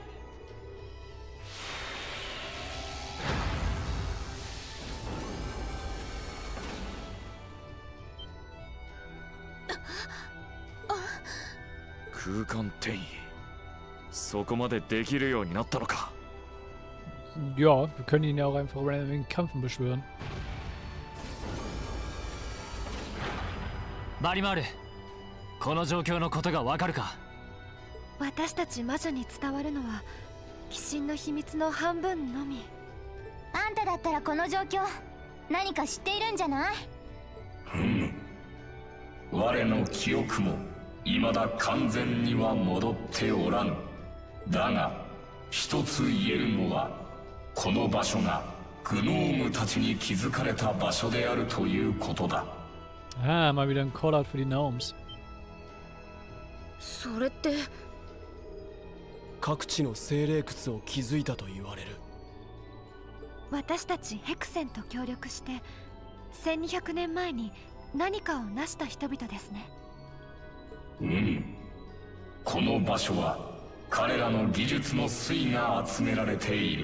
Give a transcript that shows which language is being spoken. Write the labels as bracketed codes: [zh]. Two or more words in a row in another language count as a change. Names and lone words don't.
[ja] 空間転移、そこまでできるようになったのか。 [de] Ja, wir können ihn ja auch einfach random in Kämpfen beschwören. [ja] バリマール、この状況のことがわかるか。私たち魔女に伝わるのは鬼神の秘密の半分のみ。あんただったらこの状況何か知っているんじゃない？我の記憶も未だ完全には戻っておらぬ。だが一つ言えるのは、この場所がグノームたちに築かれた場所であるということだ。 [de] Ah, mal wieder ein Callout für die Gnomes. [ja] それって各地の精霊窟を築いたと言われる。私たちヘクセンと協力して1200年前に何かを成した人々ですね。この場所は彼らの技術の粋が集められている。